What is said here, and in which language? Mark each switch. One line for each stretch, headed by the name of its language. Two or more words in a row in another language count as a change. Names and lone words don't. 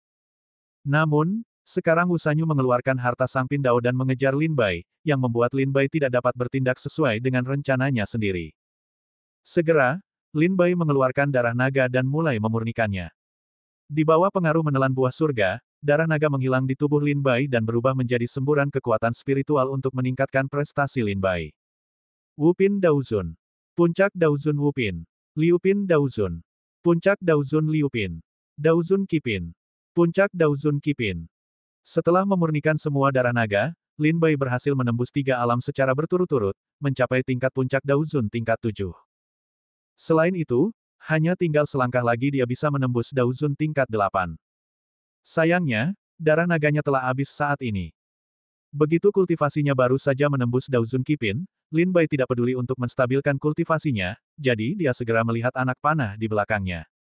Indonesian: Namun, sekarang Wu Sanyu mengeluarkan harta Sang Pindao dan mengejar Lin Bai, yang membuat Lin Bai tidak dapat bertindak sesuai dengan rencananya sendiri. Segera, Lin Bai mengeluarkan darah naga dan mulai memurnikannya. Di bawah pengaruh menelan buah surga, darah naga menghilang di tubuh Lin Bai dan berubah menjadi semburan kekuatan spiritual untuk meningkatkan prestasi Lin Bai. Wupin Daozun. Puncak Daozun Wupin. Liupin Daozun. Puncak Daozun Liupin. Daozun Kipin. Puncak Daozun Kipin. Setelah memurnikan semua darah naga, Lin Bai berhasil menembus 3 alam secara berturut-turut, mencapai tingkat puncak Daozun tingkat 7. Selain itu, hanya tinggal selangkah lagi dia bisa menembus Daozun tingkat 8. Sayangnya, darah naganya telah habis saat ini. Begitu kultivasinya baru saja menembus Daozun Kipin, Lin Bai tidak peduli untuk menstabilkan kultivasinya, jadi dia segera melihat anak panah di belakangnya.